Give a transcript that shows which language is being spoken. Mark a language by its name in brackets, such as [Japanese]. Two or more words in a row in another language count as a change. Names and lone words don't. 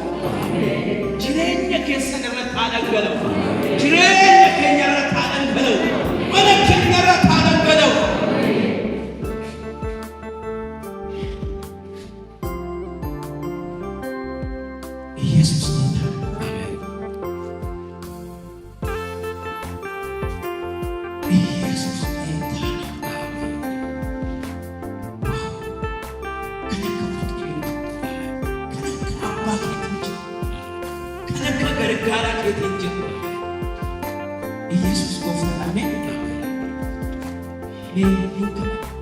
[Oromo] Jireenya keessan irratti haa dhangalaa'u. Jireenya keenya irratti haa dhangalaa'u. Mana keenya irratti haa dhangalaa'u. [Amharic] Yesus ጌታ ኢየሱስ ጌታ [Oromo] gargaara keetiin jiru Yesus gooftaan ameen.